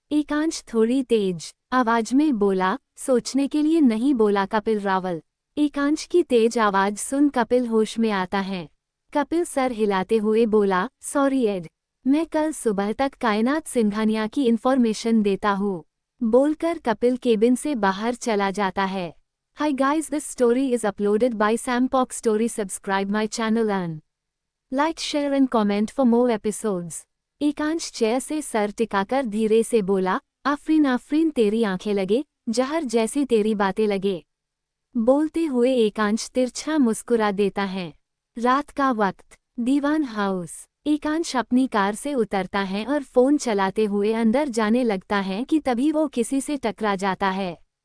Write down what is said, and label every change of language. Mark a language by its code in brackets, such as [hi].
[hi] एकांश थोड़ी तेज आवाज में बोला, सोचने के लिए नहीं बोला कपिल रावल। एकांश की तेज आवाज सुन कपिल होश में आता है। कपिल सर हिलाते हुए बोला, सॉरी एड, मैं कल सुबह तक कायनात सिंघानिया की इन्फॉर्मेशन देता हूँ। बोलकर कपिल केबिन से बाहर चला जाता है। [en] Hi guys, this story is uploaded by Sampok Story. Subscribe my channel and like, share and comment for more episodes. [hi] Ekansh chair से सर टिकाकर धीरे से बोला, आफरीन आफरीन तेरी आंखें लगे जहर जैसी तेरी बातें लगे। बोलते हुए एकांश तिरछा मुस्कुरा देता है। रात का वक्त, दीवान हाउस। एकांश अपनी कार से उतरता है और फोन चलाते हुए अंदर जाने लगता है कि तभी वो किसी से टकरा जाता है।